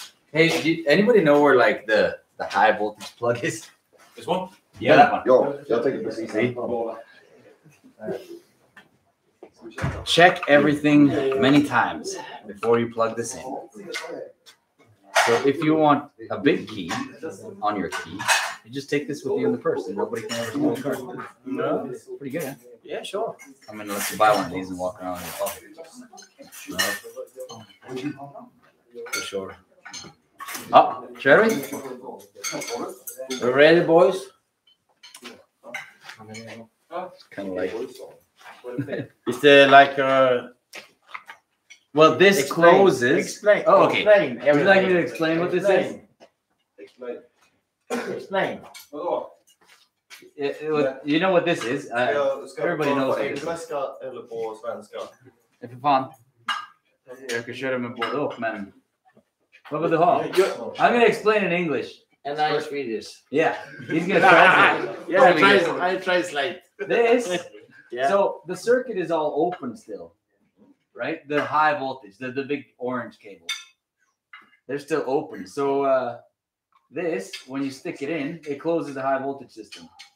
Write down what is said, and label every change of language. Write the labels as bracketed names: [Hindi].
[English] Hey, anybody know where like the high voltage plug is? This one? Yeah, that one. [Swedish] Ja, jag tänker precis samma. [English] Check everything many times before you plug this in. So if you want a big key on your key, you just take this with you in the purse and nobody can ever steal the car. No, pretty good, huh? Yeah, sure. I'm gonna let you buy one of these and walk around in your pocket. For sure. Oh, shall we? We ready, boys? Kind of like. Is there like Well, this explain, closes. Explain. Oh, okay. Explain Would you like me to explain what this is? Explain. You know what this is? Everybody knows what this is. [Swedish] Engelska eller på svenska? För fan. Jag kan köra med både och, men vad vill du ha? [English] I'm gonna explain in English. And I Swedish. Yeah, he's gonna translate. Yeah, I translate. This. Yeah. So the circuit is all open still, right? The high voltage, the big orange cables, they're still open. So this, when you stick it in, it closes the high voltage system.